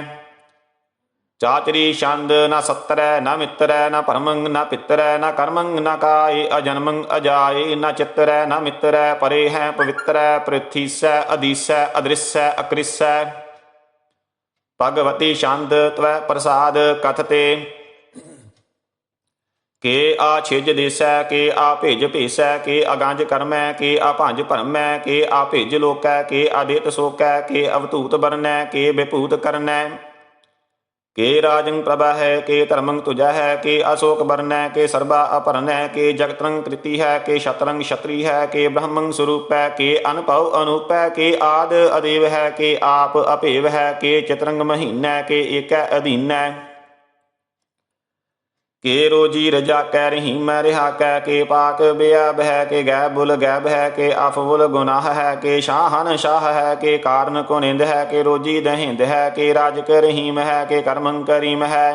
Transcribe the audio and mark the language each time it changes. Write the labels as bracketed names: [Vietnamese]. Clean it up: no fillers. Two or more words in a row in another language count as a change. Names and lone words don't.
[Braj] चाचरी छंद न सत्तर न मित्र, न परमंग न पितर, न कर्मंग न काय, अजन्मंग अजाय, न चित्र न मित्र। परे हैं पवित्र, पृथ्वीस अधीस अदृश्य अकृस। भगवती छंद त्वै प्रसाद कथते, के आ छिज देसै, के आ भेज भेसै, के अगंज करमै, के आ भंज भरमै, के आ भेज लोकै, के आदित सोकै, के अवधूत बरनै, के विभूत करनै। के राजं प्रभा है, के धर्मं तुझा है, के अशोक बरन है, के सर्वा अपहरण है, के जगतरंग कृति है, के शतरंग क्षत्रि है, के ब्रह्मं स्वरूप है, के अनुभव अनूप है, के आद अदेव है, के आप अभेव है, के चितरंग महीन है, के एक अधीन है। के रोजी रजा कै रहीम रिहा कै, के पाक बेअब है, के गैब बुल गैब है, के अफबुल गुनाह है, के शाहन शाह है, के कारण को निंद है, के रोजी दहिंद है, के राजक रहीम है, के कर्मं करीम है।